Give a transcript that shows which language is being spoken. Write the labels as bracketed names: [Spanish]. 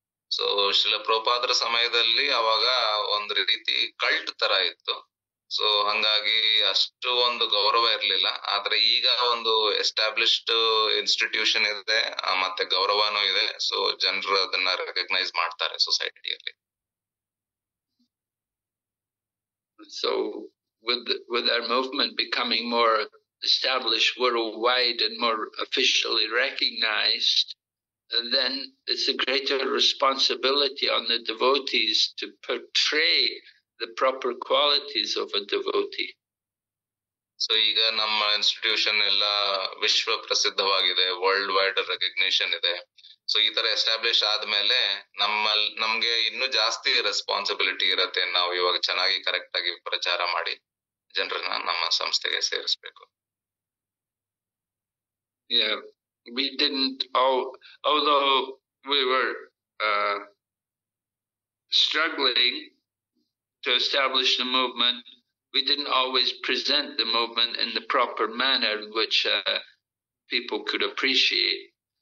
[Kannada] So Srila ಪ್ರಭುಪಾದರ ಸಮಯದಲ್ಲಿ ಅವಾಗ ಒಂದು ರೀತಿ ಕಲ್ಟ್ ತರ ಇತ್ತು, ಸೊ ಹಂಗಾಗಿ ಅಷ್ಟು ಒಂದು ಗೌರವ ಇರ್ಲಿಲ್ಲ. ಆದ್ರೆ ಈಗ ಒಂದು ಎಸ್ಟಾಬ್ಲಿಷ್ಡ್ ಇನ್ಸ್ಟಿಟ್ಯೂಷನ್ ಇದೆ, ಮತ್ತೆ ಗೌರವನೂ ಇದೆ. ಸೊ ಜನರು ಅದನ್ನ ರೆಕಗ್ನೈಸ್ ಮಾಡ್ತಾರೆ ಸೊಸೈಟಿಯಲ್ಲಿ. [English] So with our movement becoming more established worldwide and more officially recognized, and then it's a greater responsibility on the devotees to portray the proper qualities of a devotee. [Kannada] So ಈಗ ನಮ್ಮ institution ಎಲ್ಲ ವಿಶ್ವ ಪ್ರಸಿದ್ಧವಾಗಿದೆ, world wide recognition ಇದೆ. So ಈ ತರ establish ಆದ್ಮೇಲೆ ನಮ್ಗೆ ಇನ್ನೂ ಜಾಸ್ತಿ ರೆಸ್ಪಾನ್ಸಿಬಿಲಿಟಿ ಇರತ್ತೆ. ನಾವು ಇವಾಗ ಚೆನ್ನಾಗಿ ಕರೆಕ್ಟ್ ಆಗಿ ಪ್ರಚಾರ ಮಾಡಿ ಜನರನ್ನ ನಮ್ಮ ಸಂಸ್ಥೆಗೆ ಸೇರಿಸ್ಬೇಕು. [English] We didn't, although we were struggling to establish the movement, we didn't always present the movement in the proper manner which people could appreciate.